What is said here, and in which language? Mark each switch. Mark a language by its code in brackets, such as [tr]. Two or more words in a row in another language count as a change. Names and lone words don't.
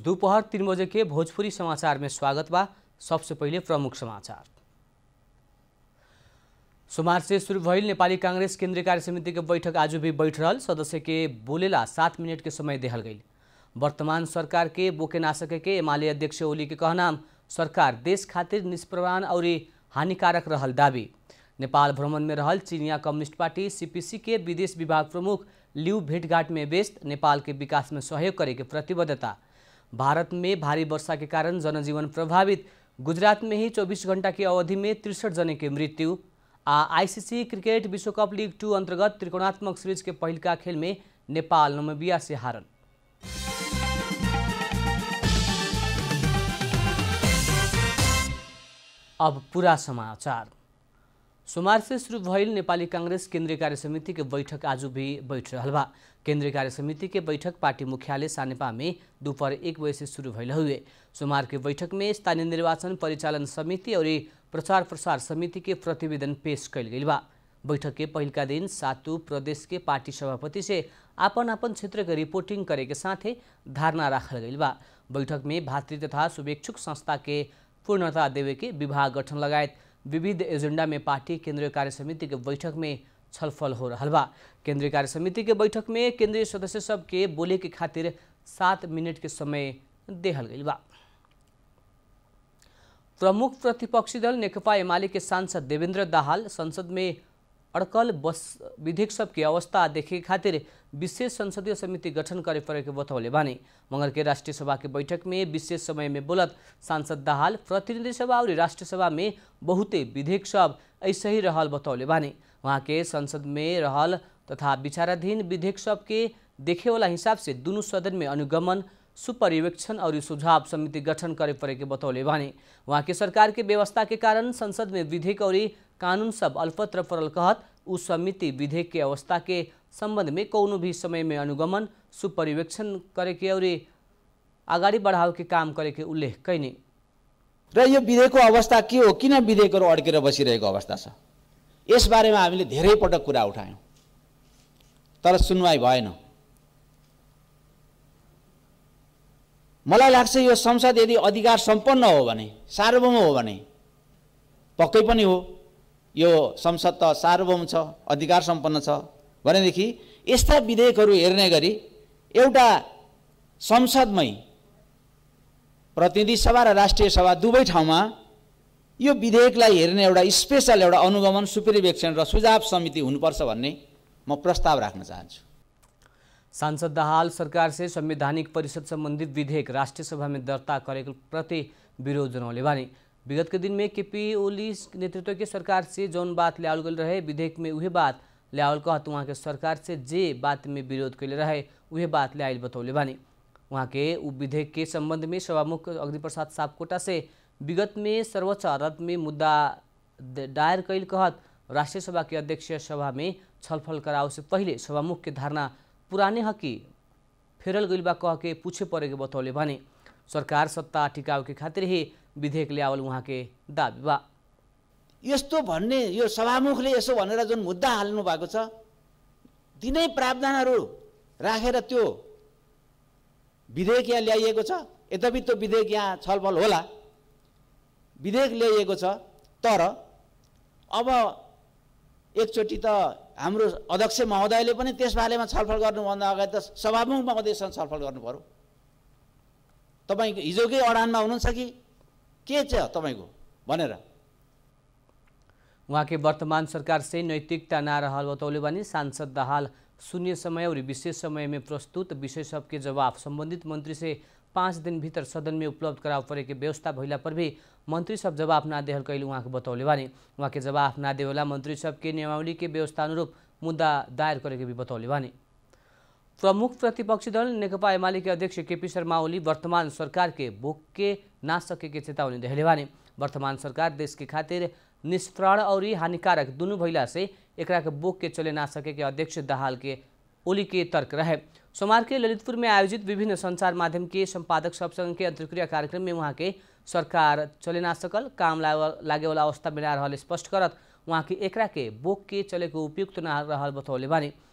[bho] दोपहर 3 बजे के भोजपुरी समाचार में स्वागत बा। सबसे पहले प्रमुख समाचार। सोमवार से शुरू भइल नेपाली कांग्रेस केंद्रीय कार्य समिति के बैठक आज भी बैठ रहल। सदस्य के बोलेला 7 मिनट के समय देहल गई। वर्तमान सरकार के बोके ना सके के एमाले अध्यक्ष ओली के कहनाम सरकार देश खातिर निष्प्रवान और हानिकारक रहल दावी। नेपाल भ्रमण में रहल चीनिया कम्युनिस्ट पार्टी सीपीसी के विदेश विभाग प्रमुख लिउ भेटघाट में व्यस्त। नेपाल के विकास में सहयोग करे के प्रतिबद्धता। भारत में भारी वर्षा के कारण जनजीवन प्रभावित। गुजरात में ही 24 घंटा की अवधि में 63 जने के मृत्यु। आईसीसी क्रिकेट विश्व कप लीग 2 अंतर्गत त्रिकोणात्मक सीरीज के पहिलका खेल में नेपाल नामिबिया से हारल। अब पूरा समाचार। सोमवार से शुरू भइल नेपाली कांग्रेस केंद्रीय कार्य समिति के बैठक आज भी बैठ रहल बा। केंद्रीय कार्य समिति के बैठक पार्टी मुख्यालय सानेपा में दोपहर 1 बजे से शुरू भइल हुए। सोमवार के बैठक में स्थानीय निर्वाचन परिचालन समिति और प्रचार प्रसार समिति के प्रतिवेदन पेश कल गई बा। बैठक के पहिलका दिन 7 प्रदेश के पार्टी सभापति से आपन क्षेत्र के रिपोर्टिंग करे के साथे धारणा राखल गई बा। बैठक में भातृ तथा शुभेच्छुक संस्था के पूर्णता देवे के विभाग गठन लगायत विविध एजेंडा में पार्टी केंद्रीय कार्य समिति के बैठक में छलफल हो रहा बा। केंद्रीय कार्य समिति के बैठक में केंद्रीय सदस्य सब के बोले के खातिर 7 मिनट के समय देहल गई बा। प्रमुख प्रतिपक्षी दल नेकपा एमाले के सांसद देवेंद्र दाहाल संसद में अड़कल बस विधेयक सब के अवस्था देखे खातिर विशेष संसदीय समिति गठन करे पड़े के बतौले बानी। मंगल के राष्ट्रीय सभा के बैठक में विशेष समय में बोलत सांसद दाहाल प्रतिनिधि सभा और राष्ट्रीय सभा में बहुते विधेयक सब ऐसे ही रहल बतौले बानी। वहाँ के संसद में रहल तथा विचाराधीन विधेयक सब के देखे वाला हिसाब से दोनों सदन में अनुगमन सुपरिवेक्षण और सुझाव समिति गठन करे पड़े के बतौले बानी। वहाँ के सरकार के व्यवस्था के कारण संसद में विधेयक और कानून सब अल्पत्र पड़ल कहत उस समिति विधेयक के अवस्था के संबंध में कौनो भी समय में अनुगमन सुपरिवेक्षण करे के और अगाडि बढाव के काम करे के उल्लेख कैनी। [ne] र यो विधेयकको अवस्था के हो, किन विधेयकहरू अड्केर बसिरहेको अवस्था छ, यस बारेमा हामीले धेरै पटक कुरा उठायौं तर सुनवाई भएन। मलाई लाग्छ यो संसद यदि अधिकार सम्पन्न हो भने, सार्वभौम हो भने, पक्कै पनि हो यो संसद त सार्वभौम छ, अधिकार सम्पन्न छ भनेदेखि यस्ता विधेयकहरू हेर्ने गरी एउटा संसदमै प्रतिनिधि सभा र राष्ट्रिय सभा दुवै ठाउँमा यो विधेयकलाई हेर्ने एउटा स्पेशल एउटा अनुगमन सुपरिवेक्षण र सुझाव समिति हुनुपर्छ भन्ने म प्रस्ताव राख्न चाहन्छु। [bho] सांसद दाहाल सरकार से संवैधानिक परिषद संबंधित विधेयक राष्ट्रीय सभा में दर्ता करे प्रति विरोध जनौले बानी। विगत के दिन में केपी ओली नेतृत्व के सरकार से जौन बात लियावल गल रहे विधेयक में उहे बात लियावल कहत वहाँ के सरकार से जे बात में विरोध कैले रहे उहे बात लियावल बतौले बानी। वहाँ के उ विधेयक के संबंध में सभामुख अग्निप्रसाद सापकोटा से विगत में सर्वोच्च अदालत में मुद्दा दायर कैल कहत राष्ट्रीय सभा के अध्यक्ष सभा में छलफल कराओ से पहले सभामुख के धारणा पुराने हकी फेरल गइल बा कह के पूछे पड़े के बतौले बानी। सरकार सत्ता टिकाव के खातिर ही विधेयक ल्यावल वहाँ के दाबी बा। [ne] यस्तो भन्ने यो सभामुखले यसो भनेर जुन मुद्दा हाल्नु भएको छ तिनै प्रावधानहरू राखेर त्यो विधेयक यहाँ ल्याइएको छ। यद्यपि त्यो विधेयक यहाँ छलफल होला, विधेयक ल्याइएको छ, तर अब एकचोटि त हाम्रो अध्यक्ष महोदयले पनि त्यस बारेमा छलफल गर्नुभन्दा अगाडि त सभामुख महोदयसँग छलफल गर्नु पर्यो। तपाईँ हिजोकै अडानमा हुनुहुन्छ कि के छ तपाईको भनेर। [bho] वहाँ के वर्तमान सरकार से नैतिकता ना रहल बतौले बानी। सांसद दाहाल शून्य समय और विशेष समय में प्रस्तुत विषय सबके जवाब संबंधित मंत्री से 5 दिन भीतर सदन में उपलब्ध कराव पड़े के व्यवस्था भइला पर भी मंत्री सब जवाब ना देहल कैल वहाँ के बतौले बानी। वहाँ के जवाब ना देवेला मंत्री सब के नियमावली के व्यवस्था अनुरूप मुद्दा दायर करे के भी बतौले बानी। प्रमुख प्रतिपक्षी दल नेकपा एमाले के अध्यक्ष केपी शर्मा ओली वर्तमान सरकार के बोके ना सके के चेतावनी देहले बानी। वर्तमान सरकार देश के खातिर निष्प्राण और हानिकारक दोनों भइला से एकरा के बोक के चले ना सके के अध्यक्ष दाहाल के ओली के तर्क रहे। सोमवार के ललितपुर में आयोजित विभिन्न संचार माध्यम के संपादक सब संघ के अंतर्क्रिया कार्यक्रम में वहाँ के सरकार चले ना सकल, काम लागे वाला अवस्था में ना रहल स्पष्ट करत वहाँ के एकरा के बोक के चले को उपयुक्त ना रहल बतौले बानी।